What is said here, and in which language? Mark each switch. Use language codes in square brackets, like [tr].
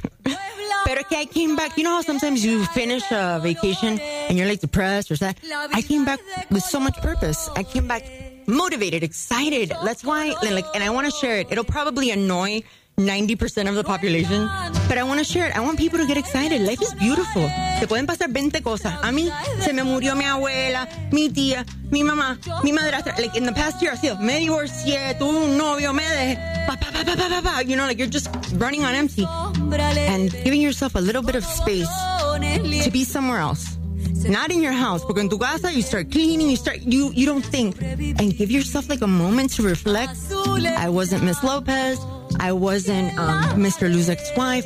[en] Pero que I came back. You know how sometimes you finish a vacation, and you're, like, depressed or sad? I came back with so much purpose. I came back motivated, excited. That's why, like, and I want to share it. It'll probably annoy 90% of the population. But I want to share it. I want people to get excited. Life is beautiful. [es] Se pueden pasar 20 cosas. A mí se me murió mi abuela, mi tía, mi mamá, mi madrastra. [en] Like, in the past year, I feel, [es] me divorcié, tuve un novio, me dejé. [en] Pa, pa, pa, pa, pa, pa, pa. You know, like, you're just running on empty. And giving yourself a little bit of space to be somewhere else. Not in your house. [es] Porque en tu casa, [en] you start cleaning, you don't think. And give yourself, like, a moment to reflect. I wasn't Miss Lopez. I wasn't Mr. Luzek's wife.